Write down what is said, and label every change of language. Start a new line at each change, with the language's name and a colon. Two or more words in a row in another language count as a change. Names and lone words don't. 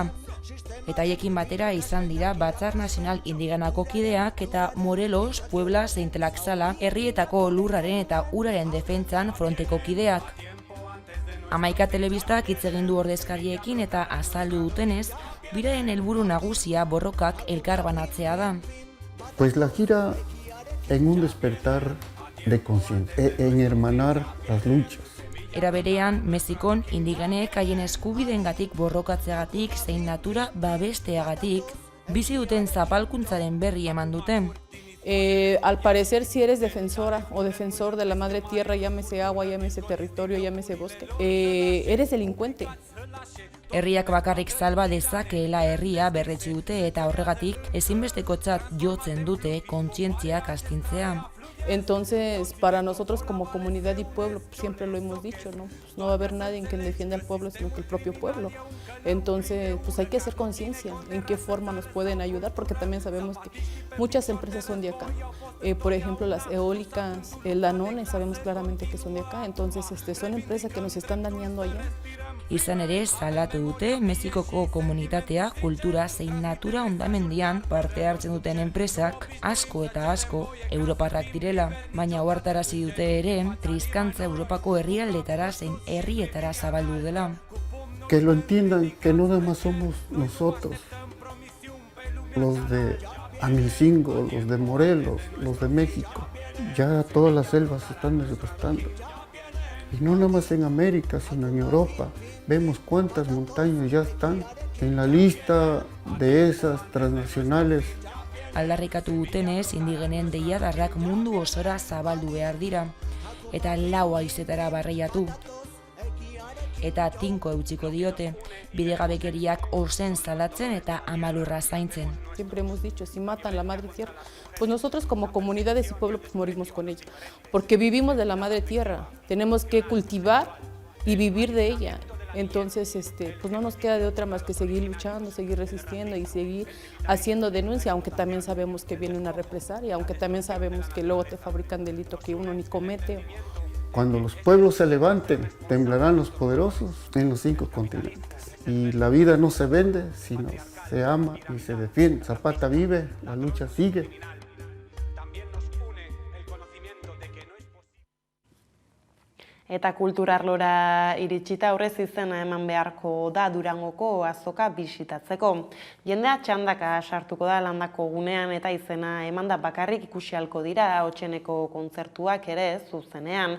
Basque: Eta haiekin batera izan dira Batzar Nazional Indigenako kideak eta Morelos, Puebla zein Tlaxcala herrietako lurraren eta uraren defentsan fronteko kideak. Hamaika Telebistak hitz egin du ordezkariekin eta azaldu dutenez, biraren helburu nagusia borrokak elkarbanatzea da.
Spanish: Pues la gira en un despertar de conciencia, en hermanar las luchas.
Basque: Era berean, Mexikon indigenek haien eskubideengatik borrokatzeagatik zein natura babesteagatik bizi duten zapalkuntzaren berri eman dute.
Spanish: Al parecer, si eres defensora o defensor de la madre tierra, llámese agua, llámese territorio, llámese bosque, eres delincuente.
Basque: Herriak bakarrik salba dezakeela herria berretsi dute eta horregatik ezinbestekotzat jotzen dute kontzientziak astintzea.
Spanish: Entonces, para nosotros como comunidad y pueblo, siempre lo hemos dicho, ¿no? Pues no va a haber nadie que defienda al pueblo, sino que el propio pueblo. Entonces, pues hay que hacer conciencia en qué forma nos pueden ayudar, porque también sabemos que muchas empresas son de acá. Por ejemplo, las eólicas, el Danone, sabemos claramente que son de acá. Entonces, son empresas que nos están dañando allá.
Basque: Izan ere, salatu dute Mexikoko komunitatea, kultura zein natura hondamendian parte hartzen duten enpresak asko eta asko europarrak direla, baina ohartarazi dute ere triskantza Europako herrialdetara zein herrietara zabaldu dela.
Spanish: Que lo entiendan, que no nada más somos nosotros, los de Amicingo, los de Morelos, los de México. Ya todas las selvas se están desgastando. Y no nada más en América, sino en Europa. Vemos cuántas montañas ya están en la lista de esas transnacionales.
Basque: Aldarrikatu dutenez, indigenen deiadarrak mundu osora zabaldu behar dira, eta 4 haizetara barreiatu. Eta tinko eutsiko diote, bidegabekeriak ozen salatzen eta amalurra zaintzen.
Spanish: Siempre hemos dicho, si matan la madre tierra, pues nosotros como comunidades y pueblo pues morimos con ella, porque vivimos de la madre tierra, tenemos que cultivar y vivir de ella. Entonces, pues no nos queda de otra más que seguir luchando, seguir resistiendo y seguir haciendo denuncia, aunque también sabemos que viene una represalia, aunque también sabemos que luego te fabrican delito que uno ni comete. Cuando los pueblos se levanten, temblarán los poderosos en los 5 continentes. Y la vida no se vende, sino se ama y se defiende. Zapata vive, la lucha sigue.
Basque: Eta kulturarlora iritsita aurrez izena eman beharko da Durangoko azoka bisitatzeko. Jendea txandaka sartuko da landako gunean eta izena emanda bakarrik ikusi ahalko dira Otseneko kontzertuak ere zuzenean.